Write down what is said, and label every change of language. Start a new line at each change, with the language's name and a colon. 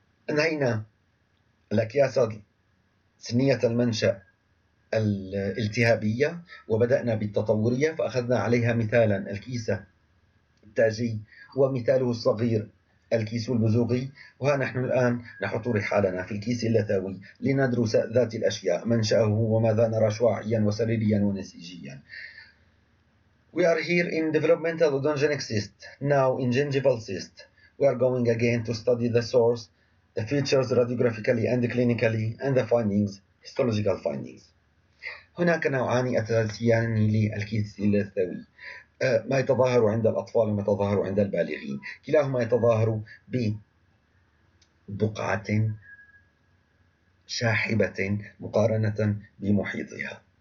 Arabic: أنهينا الأكياس سنية المنشأ الالتهابية وبدأنا بالتطورية، فأخذنا عليها مثالا الكيس التاجي ومثاله الصغير الكيس البزوغي، وها نحن الآن نحط رحالنا في الكيس اللثوي لندرس ذات الأشياء، منشأه وماذا نرى شعاعيا وسريريا ونسيجيا.
English: We are here in developmental odontogenic cyst, now in gingival cyst. We are going again to study the source, the features radiographically and clinically, and the findings, histological findings.
Arabic: هناك نوعان أساسيان للكيس اللثوي، ما يتظاهر عند الأطفال وما يتظاهر عند البالغين. كلاهما يتظاهر ببقعة شاحبة مقارنة بمحيطها.